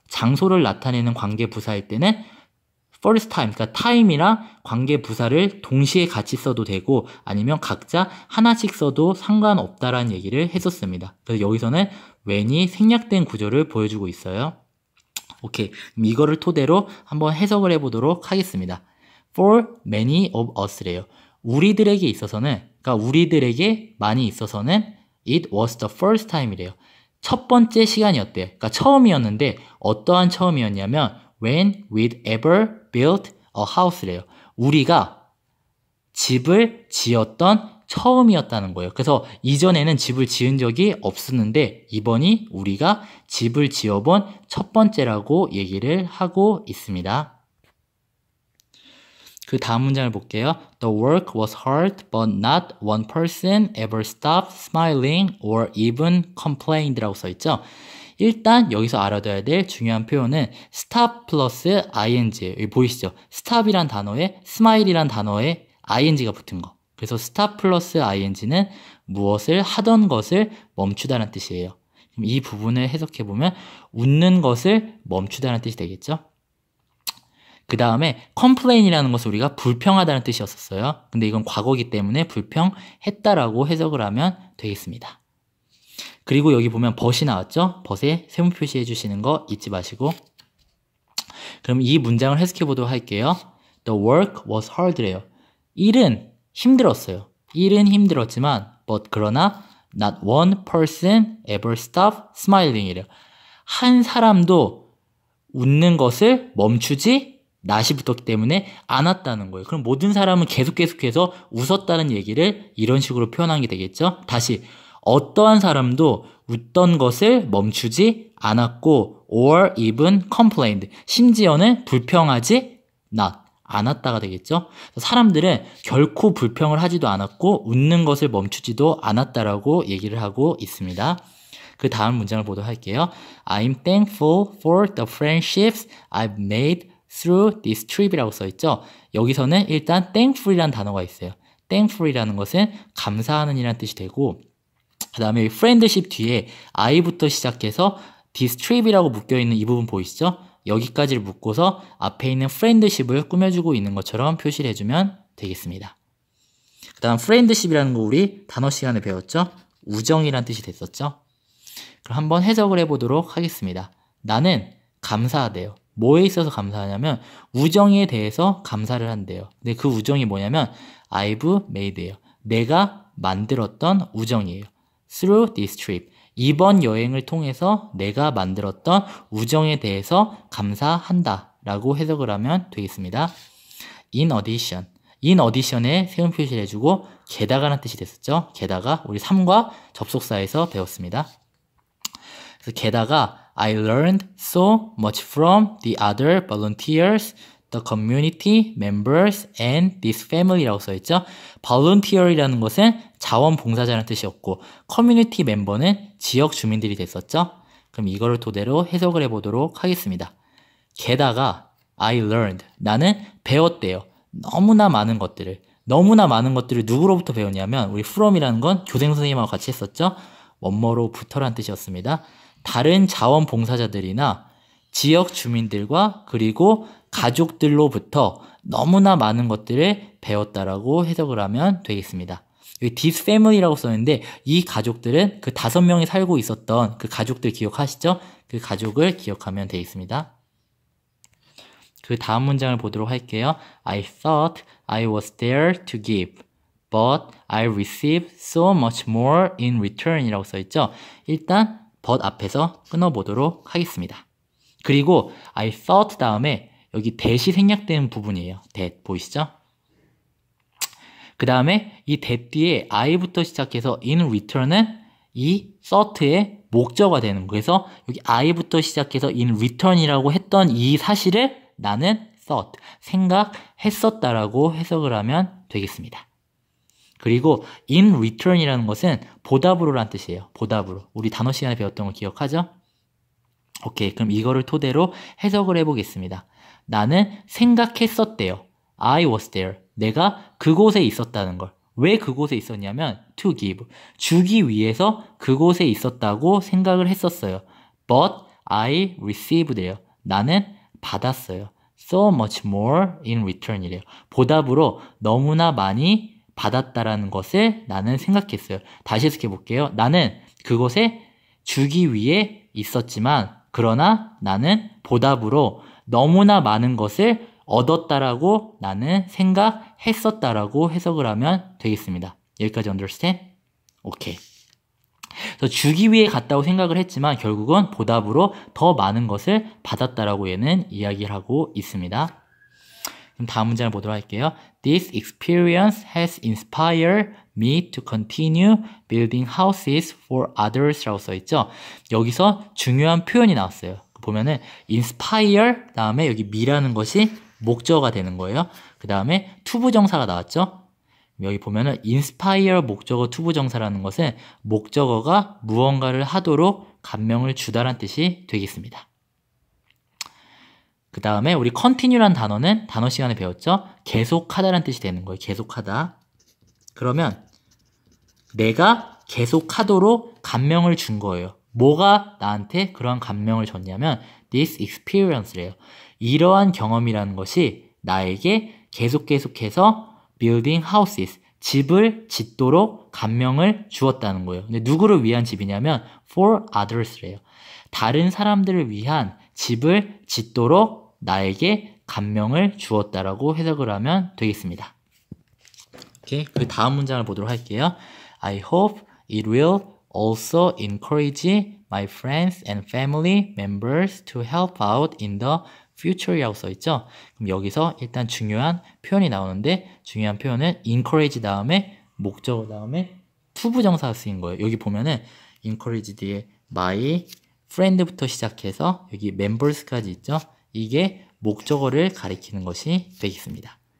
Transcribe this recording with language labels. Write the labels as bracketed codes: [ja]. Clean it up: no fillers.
[ko] 장소를 나타내는 관계 부사일 때는 first time, 그러니까 time이랑 관계 부사를 동시에 같이 써도 되고 아니면 각자 하나씩 써도 상관없다라는 얘기를 했었습니다. 그래서 여기서는 when이 생략된 구조를 보여주고 있어요. 오케이, 그럼 이거를 토대로 한번 해석을 해보도록 하겠습니다. [en] For many of us래요. [ko] 우리들에게 있어서는, 그러니까 우리들에게 많이 있어서는 [en] it was the first time [ko] 이래요. 첫 번째 시간이었대요. 그러니까 처음이었는데 어떠한 처음이었냐면 [en] when we'd ever built a house래요. [ko] 우리가 집을 지었던 처음이었다는 거예요. 그래서 이전에는 집을 지은 적이 없었는데 이번이 우리가 집을 지어본 첫 번째라고 얘기를 하고 있습니다. 그 다음 문장을 볼게요. [en] The work was hard, but not one person ever stopped smiling or even complained라고 써있죠. [ko] 일단 여기서 알아둬야 될 중요한 표현은 stop 플러스 ing. 여기 보이시죠? stop이란 단어에 smile이란 단어에 ing가 붙은 거. 그래서 stop 플러스 ing는 무엇을 하던 것을 멈추다는 뜻이에요. 그럼 이 부분을 해석해보면 웃는 것을 멈추다는 뜻이 되겠죠? 그 다음에 complain이라는 것은 우리가 불평하다는 뜻이었어요. 근데 이건 과거이기 때문에 불평했다라고 해석을 하면 되겠습니다. 그리고 여기 보면 but이 나왔죠? but에 세모 표시해 주시는 거 잊지 마시고. 그럼 이 문장을 해석해 보도록 할게요. [en] The work was hard래요. [ko] 일은 힘들었어요. 일은 힘들었지만 [en] but [ko] 그러나 [en] not one person ever stopped smiling이래요. [ko] 한 사람도 웃는 것을 멈추지 낫이 붙었기 때문에 않았다는 거예요. 그럼 모든 사람은 계속해서 웃었다는 얘기를 이런 식으로 표현한 게 되겠죠? 다시 어떠한 사람도 웃던 것을 멈추지 않았고 [en] or even complained. [ko] 심지어는 불평하지 않았다가 되겠죠? 사람들은 결코 불평을 하지도 않았고 웃는 것을 멈추지도 않았다라고 얘기를 하고 있습니다. 그 다음 문장을 보도록 할게요. [en] I'm thankful for the friendships I've made through this trip이라고 써있죠. [ko] 여기서는 일단 thankful이라는 단어가 있어요. thankful이라는 것은 감사하는 이라는 뜻이 되고 그 다음에 friendship 뒤에 I부터 시작해서 this trip이라고 묶여있는 이 부분 보이시죠? 여기까지를 묶고서 앞에 있는 friendship을 꾸며주고 있는 것처럼 표시를 해주면 되겠습니다. 그 다음 friendship이라는 거 우리 단어 시간에 배웠죠? 우정이라는 뜻이 됐었죠? 그럼 한번 해석을 해보도록 하겠습니다. 나는 감사하대요. 뭐에 있어서 감사하냐면 우정에 대해서 감사를 한대요. 근데 그 우정이 뭐냐면 [en] I've made [ko] 예요. 내가 만들었던 우정이에요. [en] Through this trip. [ko] 이번 여행을 통해서 내가 만들었던 우정에 대해서 감사한다 라고 해석을 하면 되겠습니다. [en] In addition. [ko] in addition에 세운 표시를 해주고 게다가라는 뜻이 됐었죠. 게다가 우리 3과 접속사에서 배웠습니다. 그래서 게다가 [en] I learned so much from the other volunteers, the community members, and this family라고 써있죠. [ko] volunteer이라는 것은 자원봉사자라는 뜻이었고 커뮤니티 멤버는 지역 주민들이 됐었죠. 그럼 이거를 토대로 해석을 해보도록 하겠습니다. 게다가 [en] I learned, [ko] 나는 배웠대요. 너무나 많은 것들을 누구로부터 배웠냐면 우리 from이라는 건 교생 선생님하고 같이 했었죠. 원모로부터라는 뜻이었습니다. 다른 자원봉사자들이나 지역 주민들과 그리고 가족들로부터 너무나 많은 것들을 배웠다라고 해석을 하면 되겠습니다. 여기 this family라고 썼는데 이 가족들은 그 5명이 살고 있었던 그 가족들 기억하시죠? 그 가족을 기억하면 되겠습니다. 그 다음 문장을 보도록 할게요. [en] I thought I was there to give, but I received so much more in return 이라고 써있죠. [ko] 일단 but 앞에서 끊어보도록 하겠습니다. 그리고 I thought 다음에 여기 that이 생략된 부분이에요. that 보이시죠? 그 다음에 이 that 뒤에 I부터 시작해서 in return은 이 thought의 목적어가 되는 거예요. 그래서 여기 I부터 시작해서 in return이라고 했던 이 사실을 나는 thought, 생각했었다라고 해석을 하면 되겠습니다. 그리고 in return이라는 것은 보답으로라는 뜻이에요. 보답으로. 우리 단어 시간에 배웠던 거 기억하죠? 오케이, 그럼 이거를 토대로 해석을 해보겠습니다. 나는 생각했었대요. [en] I was there. [ko] 내가 그곳에 있었다는 걸. 왜 그곳에 있었냐면 [en] to give. [ko] 주기 위해서 그곳에 있었다고 생각을 했었어요. [en] But I received [ko] 예요. 나는 받았어요. [en] So much more in return이래요. [ko] 보답으로 너무나 많이 받았다라는 것을 나는 생각했어요. 다시 해석해 볼게요. 나는 그곳에 주기 위해 있었지만 그러나 나는 보답으로 너무나 많은 것을 얻었다라고 나는 생각했었다라고 해석을 하면 되겠습니다. 여기까지 understand? 오케이. 그래서 주기 위해 갔다고 생각을 했지만 결국은 보답으로 더 많은 것을 받았다라고 얘는 이야기를 하고 있습니다. 그럼 다음 문장을 보도록 할게요. [en] This experience has inspired me to continue building houses for others 라고 써있죠. [ko] 여기서 중요한 표현이 나왔어요. 보면은 inspire 다음에 여기 me라는 것이 목적어가 되는 거예요. 그 다음에 투부정사가 나왔죠. 여기 보면은 inspire 목적어 투부정사라는 것은 목적어가 무언가를 하도록 감명을 주다란 뜻이 되겠습니다. 그 다음에 우리 continue란 단어는 단어 시간에 배웠죠? 계속하다라는 뜻이 되는 거예요. 계속하다. 그러면 내가 계속하도록 감명을 준 거예요. 뭐가 나한테 그러한 감명을 줬냐면 [en] this experience [ko] 래요. 이러한 경험이라는 것이 나에게 계속해서 [en] building houses, [ko] 집을 짓도록 감명을 주었다는 거예요. 근데 누구를 위한 집이냐면 [en] for others [ko] 래요. 다른 사람들을 위한 집을 짓도록 나에게 감명을 주었다라고 해석을 하면 되겠습니다. 오케이, 그 다음 문장을 보도록 할게요. [en] I hope it will also encourage my friends and family members to help out in the future이라고 써있죠. [ko] 그럼 여기서 일단 중요한 표현이 나오는데 중요한 표현은 encourage 다음에 목적어 다음에 투부정사가 쓰인 거예요. 여기 보면은 encourage 뒤에 my friend부터 시작해서 여기 members까지 있죠. 이게 목적어를 가리키는 것이 되겠습니다.